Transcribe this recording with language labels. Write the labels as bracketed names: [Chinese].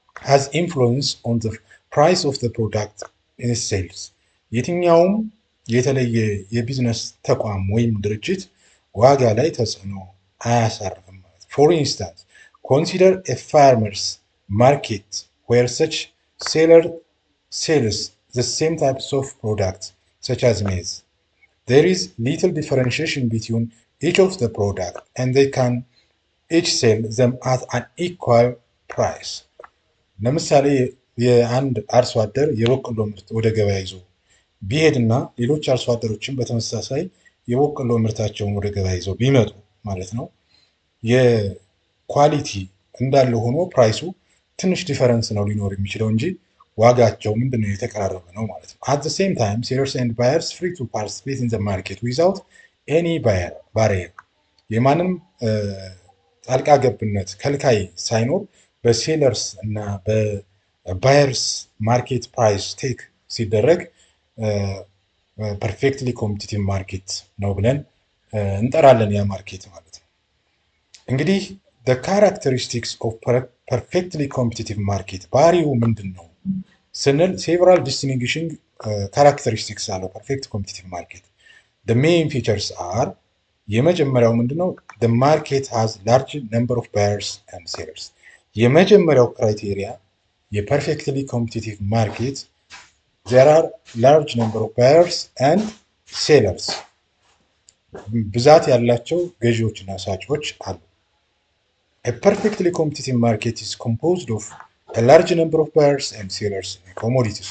[English] has influence on the price of the product in its sales [Amharic] የትኛውም የተለየ የቢዝነስ ተቋም ወይም ድርጅት ዋጋ ላይ ተጽዕኖ አያሳርፍም ማለት ነው። [English] ፎር ኢንስታንስ ኮንሲደር a farmer's market where such seller sells the same types of products such as maize. There is little differentiation between each of the products and they can each sell them at an equal price. [Amharic] ለምሳሌ የአንድ አርሶ አደር የበቆሎ ምርት ወደ ገበያ ይዞ ቢሄድና ሌሎች አርሶ አደሮችን በተመሳሳይ የበቆሎ ምርታቸውን ወደ ገበያ ይዘው ቢመጡ ማለት ነው የኳሊቲ እንዳለ ሆኖ ፕራይሱ ትንሽ ዲፈረንስ ነው ሊኖር የሚችለው እንጂ ዋጋቸው ምንድነው የተቀራረበ ነው ማለት ነው። [English] at the same time sellers and buyers free to participate in the market without any barrier [Amharic] የማንም ጣልቃ ገብነት ከልካይ ሳይኖር በሴለርስ እና በባየርስ ማርኬት ፕራይስ ቴክ ሲደረግ ፐርፌክትሊ ኮምፒቲቲቭ ማርኬት ነው ብለን እንጠራለን ያ ማርኬት ማለት ነው። እንግዲህ [English] the characteristics of perfectly competitive market [Amharic] ባህሪው ምንድን ነው ስንል [English] several distinguishing characteristics [Amharic] አለው [English] perfect competitive market. The main features are [Amharic] የመጀመሪያው ምንድነው [English] the market has large number of buyers and sellers. [Amharic] የመጀመሪያው ክራይቴሪያ የፐርፌክትሊ ኮምፒቲቲቭ ማርኬት [English] there are large number of buyers and sellers [Amharic] ብዛት ያላቸው ገዢዎችና ሻጮች አሉ። [English] A perfectly competitive market is composed of a large number of buyers and sellers in a commodity.